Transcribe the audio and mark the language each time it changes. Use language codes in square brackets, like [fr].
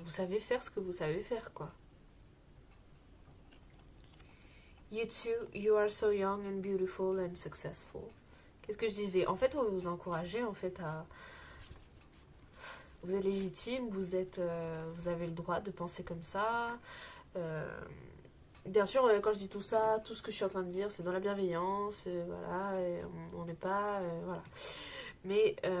[fr] Vous savez faire ce que vous savez faire, quoi. [en] You too, you are so young and beautiful and successful. [fr] Qu'est-ce que je disais? En fait, on va vous encourager en fait à... Vous êtes légitime, vous avez le droit de penser comme ça. Bien sûr, quand je dis tout ça, tout ce que je suis en train de dire, c'est dans la bienveillance, voilà, on n'est pas... voilà. Mais...